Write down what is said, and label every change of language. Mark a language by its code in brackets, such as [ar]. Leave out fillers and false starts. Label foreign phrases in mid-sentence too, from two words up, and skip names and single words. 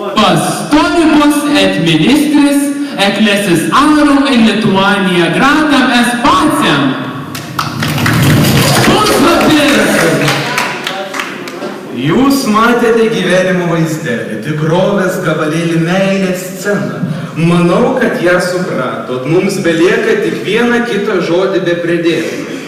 [la] pastoribus et ministris ecclesis arum in Lituania gratam es pacem. [lt] Puslapis! Jūs matėte gyvenimo vaizdelį, tikrovės gabalėlį meilės sceną. Manau, kad ją supratot. Mums belieka tik vieną kitą žodį be pridėti.